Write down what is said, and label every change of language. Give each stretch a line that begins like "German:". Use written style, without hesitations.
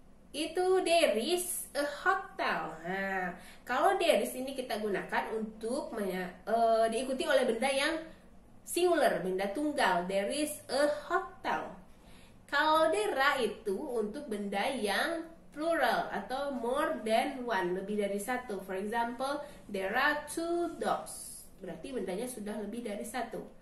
Indonesian: Itu
English: there is a hotel.
Indonesian: Nah, kalau there is ini kita gunakan untuk diikuti oleh benda yang singular, benda tunggal.
English: There is a hotel.
Indonesian: Kalau there are itu untuk benda yang plural atau
English: more than one,
Indonesian: lebih dari satu.
English: For example, there are 2 dogs.
Indonesian: Berarti bendanya sudah lebih dari satu.